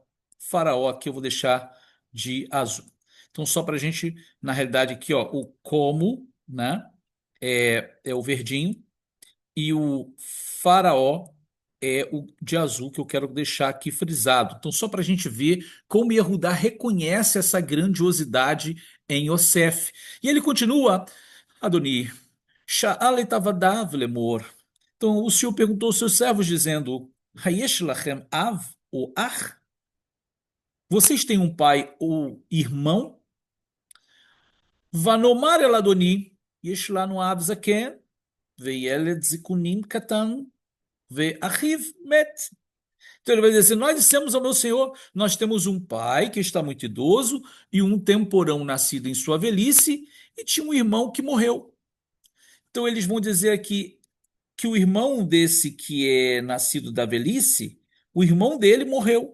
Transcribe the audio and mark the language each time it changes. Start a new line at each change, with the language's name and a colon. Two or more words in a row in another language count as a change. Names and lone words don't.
Portuguese: Faraó aqui eu vou deixar de azul. Então, só para a gente, na realidade, aqui, ó, o como, né? É o verdinho. E o faraó é o de azul que eu quero deixar aqui frisado. Então, só para a gente ver como Yehudá reconhece essa grandiosidade em Yosef. E ele continua,
Hebrew: אדני שאל את עבדיו לאמר.
Portuguese: Então, o Senhor perguntou aos seus servos, dizendo,
Hebrew: הישׁ לכם אב או אח?
Portuguese: Vocês têm um pai ou irmão?
Hebrew: ונאמר אל אדני יש לנו אב זקן וילד זקנים קטן ואחיו מת.
Portuguese: Então ele vai dizer assim: nós dissemos ao meu senhor, nós temos um pai que está muito idoso e um temporão nascido em sua velhice e tinha um irmão que morreu. Então eles vão dizer aqui que o irmão desse que é nascido da velhice, o irmão dele morreu.